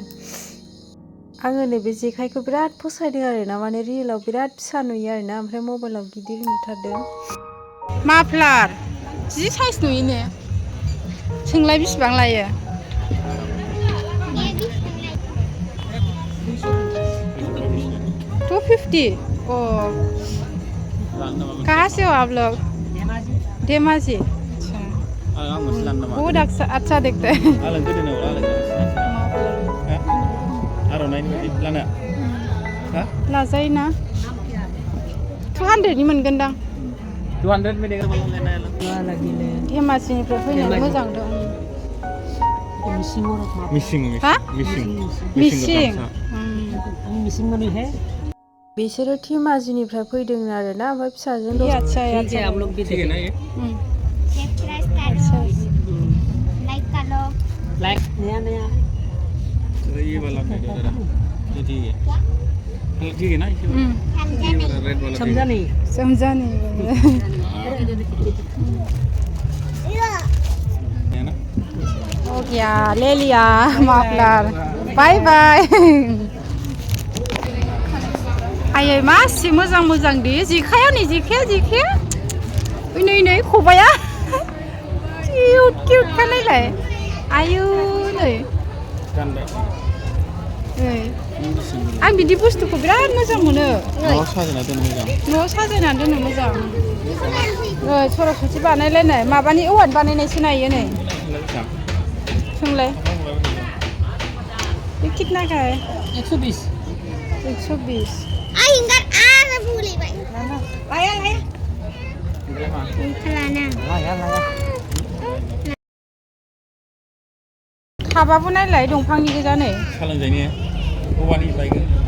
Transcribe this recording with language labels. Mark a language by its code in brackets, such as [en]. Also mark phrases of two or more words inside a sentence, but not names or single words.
[brx] आङो नैबे जेखाइखौ बिराद फसायदों आरोना, माने रियेलाव बिराद फिसा नुयो आरोना, ओमफ्राय मबाइलाव गिदिर नुथारदों। माफ्लार जि साइज नुयो ने सोंलाय बेसेबां लायो 250 ओ [hi] कहाँ से हो आप लोग धेमाजी बहुत अच्छा दिखता है [brx] लाजायो ना 200 नि मोनगोनदां [hi] 200 में देगा [brx] धेमाजिनिफ्राय फैनानै मोजां दं मिसिं माने है बिसोरो धेमाजिनिफ्राय फैदों आरोना ओमफ्राय फिसाजों अच्छा [hi] आप लोग भी ठीक है ना ये लाइक नया ये वाला है जरा ये ठीक है ठीक है ना रेड वाला समझा नहीं है ना [brx] हो गया ले लिया माफलार [en] bye bye [brx] आयै मासि मोजां मोजां दि जेखाया नै जेखाया नै खबाया किउट खा नायलाय आयु नै आं बिदि बुस्थुखौ बिराद मोजां मोनो न'आव साजायना दोननो मोजां सरासति बानायलायनाय माबानि औवानि बानायनायसो नायो नै सोंलाय [hi] ये कितना का है [brx] 120 खाबाबो नायलाय दंफांनि गोजा नै सोलोंजायनि औवानि बायगोन